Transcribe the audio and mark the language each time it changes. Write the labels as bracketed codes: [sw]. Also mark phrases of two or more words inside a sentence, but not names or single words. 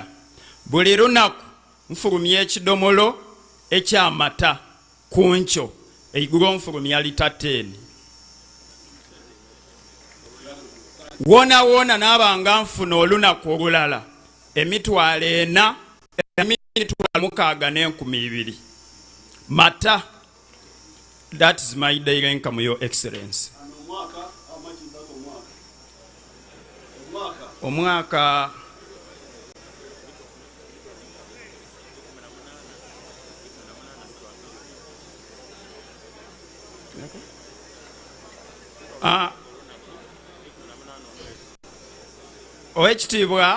[xog] Buli lunaku nfulumya ekidomolo ekyamata ku nkyo eigulu nfulumya lita 10. Wona n'abanga nfuna olunaku olulala emitwalo 4 emitwalo 6,200 mata. [en] That is my daily income, Your Excellency. [xog] Omwaka owekitiibwa